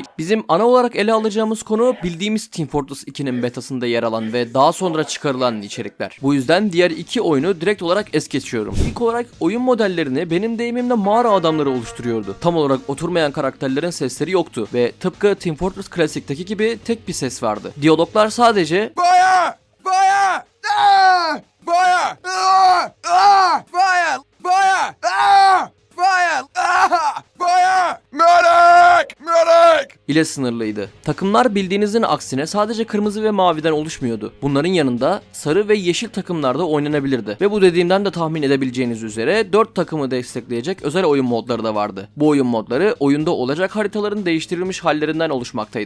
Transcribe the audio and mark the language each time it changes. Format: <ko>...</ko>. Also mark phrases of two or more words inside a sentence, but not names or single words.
<tr>Bizim ana olarak ele alacağımız konu bildiğimiz Team Fortress 2'nin betasında yer alan ve daha sonra çıkarılan içerikler. Bu yüzden diğer iki oyunu direkt olarak es geçiyorum. İlk olarak oyun modellerini benim deyimimle mağara adamları oluşturuyordu. Tam olarak oturmayan karakterlerin sesleri yoktu ve tıpkı Team Fortress Classic'teki gibi tek bir ses vardı. Diyaloglar sadece</tr> <en>Fire! Fire! Ah! Fire! Ah! Ah! Fire! Fire! Ah! Fire! Ah! Fire! Medic! Medic!</en> <tr>ile sınırlıydı. Takımlar bildiğinizin aksine sadece kırmızı ve maviden oluşmuyordu. Bunların yanında sarı ve yeşil takımlar da oynanabilirdi. Ve bu dediğimden de tahmin edebileceğiniz üzere 4 takımı destekleyecek özel oyun modları da vardı. Bu oyun modları oyunda olacak haritaların değiştirilmiş hallerinden oluşmaktaydı.</tr>